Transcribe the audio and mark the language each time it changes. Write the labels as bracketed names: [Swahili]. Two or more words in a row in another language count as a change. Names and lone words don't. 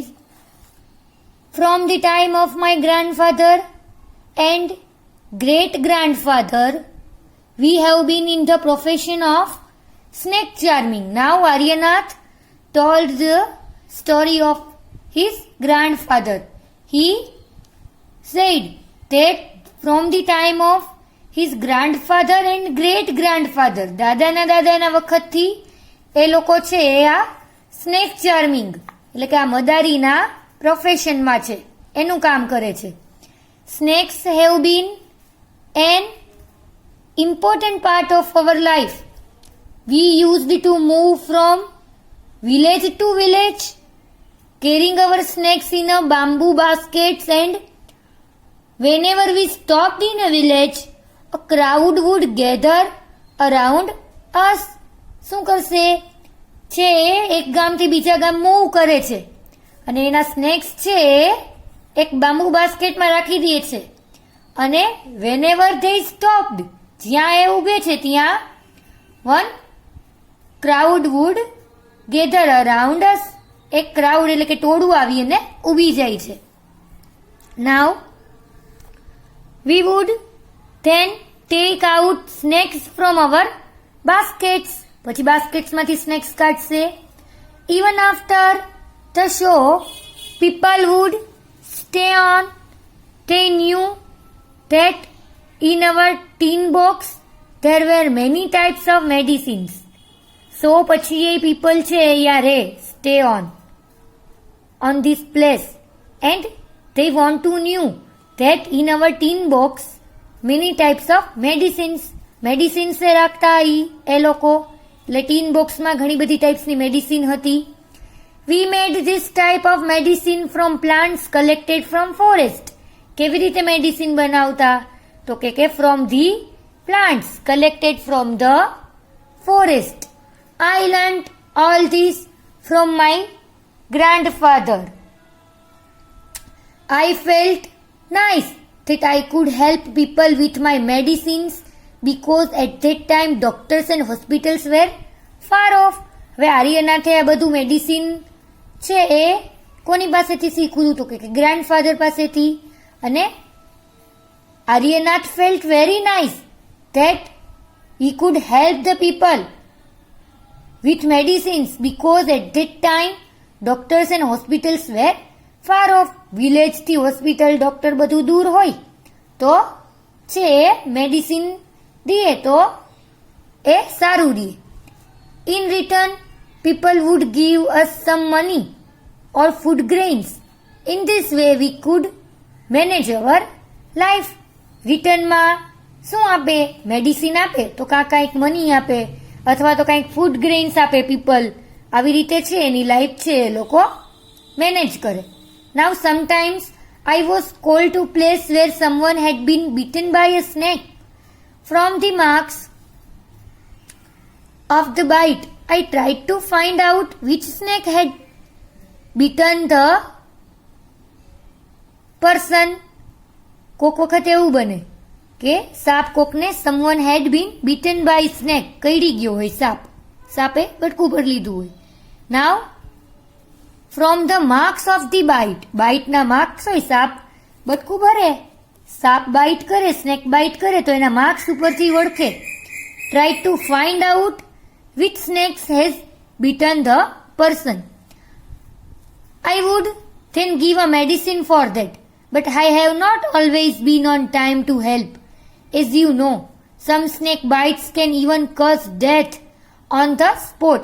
[English] From the time of my grandfather and great-grandfather, we have been in the profession of snake charming. Now, Aryanath told the story of his grandfather. He said that from the time of his grandfather and great-grandfather, [Gujarati] દાદાના વખતથી એ લોકો છે આ [English] snake charming [Gujarati] એટલે કે આ મદારીના પ્રોફેશનમાં છે, એનું કામ કરે છે. [English] Snakes have been an important part of our life. We used to move from village to village, carrying our snakes in a bamboo baskets and whenever we stopped in a village, a crowd would gather around us. [Gujarati] શું કરશે છે એક ગામથી બીજા ગામ મૂવ કરે છે અને એના સ્નેક્સ છે એક બાંબુ બાસ્કેટમાં રાખી દે છે અને [English] whenever they stopped, [Gujarati] જ્યાં એ ઊભે છે ત્યાં [English] one crowd would gather around us. [Gujarati] એક ક્રાઉડ એટલે કે ટોળું આવી અને ઊભી જાય છે. [English] Now we would then take out snacks from our baskets. [Gujarati] પછી બાસ્કેટ્સમાંથી સ્નેક્સ કાઢશે. [English] Even after the show, people would stay on. They knew that in our tin box there were many types of medicines. So [Gujarati] પછી એ [English] people [Gujarati] છે યા રે [English] stay on this place and they want to know that in our tin box many types of medicines [Gujarati] એ રાખતા એ લોકો એટલે ટીન બોક્સમાં ઘણી બધી ટાઈપ્સની મેડિસિન હતી. [English] We made this type of medicine from plants collected from forest. [Gujarati] કેવી રીતે મેડિસિન બનાવતા તો કે [English] from the plants collected from the forest. I learned all this from my grandfather. I felt nice that I could help people with my medicines because at that time doctors and hospitals were far off. [Gujarati] હવે આર્યનાથે આ બધું મેડિસિન છે એ કોની પાસેથી શીખવું હતું કે ગ્રાન્ડફાધર પાસેથી અને [English] આર્યનાથ felt very nice that he could help the people with medicines because at that time doctors and hospitals were far off. [Gujarati] વિલેજ થી હોસ્પિટલ ડોક્ટર બધું દૂર હોય તો છે મેડિસિન દીએ તો એ સારું દીએ. [English] In return, people would give us some money or food grains. In this way we could manage our life. [Gujarati] રિટર્નમાં શું આપે મેડિસિન આપે તો કાંઈક મની આપે અથવા તો કાંઈક [English] food grains [Gujarati] આપે પીપલ. આવી રીતે છે એની લાઈફ છે એ લોકો મેનેજ કરે. [English] Now sometimes I was called to place where someone had been bitten by a snake. From the marks of the bite, I tried to find out which snake had bitten the person. [Gujarati] કોક વખત એવું બને કે સાપ કોકને [English] someone had been bitten by snake, [Gujarati] કરડી ગયો હોય સાપે બટકું ભરી લીધું હોય. [English] Now from the marks of the [Gujarati] બાઇટના માર્ક્સ હોય સાપ બટકું ભરે સાપ બાઇટ કરે સ્નેક બાઇટ કરે તો એના માર્ક્સ ઉપરથી ઓળખે. [English] Try to find out which snakes has bitten the person. I would then give a medicine for that, but I have not always been on time to help. As you know, some snake bites can even cause death on the spot.